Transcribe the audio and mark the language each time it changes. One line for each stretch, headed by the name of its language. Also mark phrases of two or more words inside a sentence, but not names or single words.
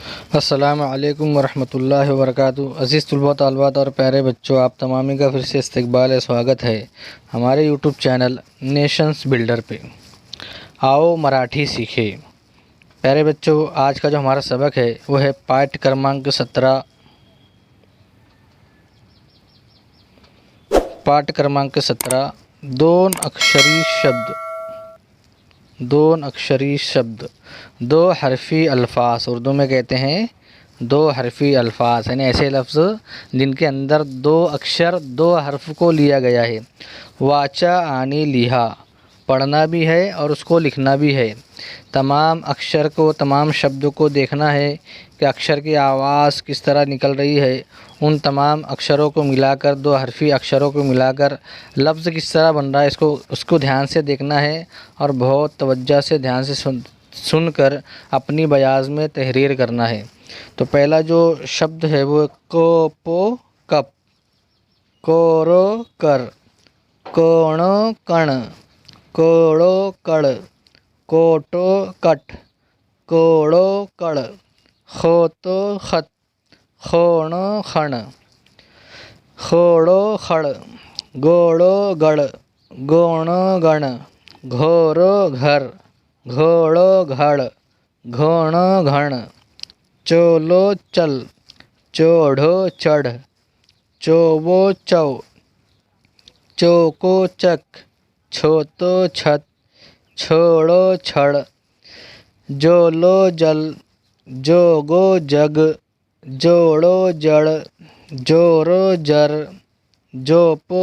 Arabic: السلام عليكم ورحمة الله وبركاته.
Urdu: عزیز طلبہ طالبات اور پیارے بچوں، آپ تمامی کا پھر سے استقبال ہے، سواگت ہے ہمارے یوٹیوب چینل نیشنز بلڈر پے. آؤ مراٹھی سیکھے. پیارے بچوں، آج کا جو ہمارا سبق ہے وہ ہے
Marathi: पाठ क्रमांक
Urdu: 17।
Marathi: पाठ क्रमांक 17 दोन अक्षरी शब्द। दोन अक्षरी शब्द,
Urdu: دو حرفی الفاظ، اردو میں کہتے ہیں دو حرفی الفاظ، یعنی ایسے لفظ جن کے اندر دو اکشر دو حرف کو لیا گیا ہے.
Marathi: वाचा आनी लिहा,
Urdu: پڑھنا بھی ہے اور اس کو لکھنا بھی ہے. تمام اکشر کو، تمام شبدوں کو دیکھنا ہے کہ اکشر کی آواز کس طرح نکل رہی ہے. ان تمام اکشروں کو ملا کر، دو حرفی اکشروں کو ملا کر لفظ کس طرح بن رہا ہے، اس کو دھیان سے دیکھنا ہے اور بہت توجہ سے دھیان سے سن کر اپنی بیاض میں تحریر کرنا ہے. تو پہلا جو شبد ہے وہ
Marathi: कोपो कप, कोरो कर, कोणो कण, कोड़ो कड़, कोटो कट, कोड़ो कड़, खोतो खत, खोणो खण, खोड़ो खड़, गोड़ो गड़, गोणो गण, घोरो घर, घोड़ो घड़, घोणो घण, चोलो चल, चोढ़ो चढ़, चोवो चौ, चोको चक, छोतो छत, छोड़ो छड़, जोलो जल, जोगो जग, जोड़ो जड़, जोरो जर, जोपो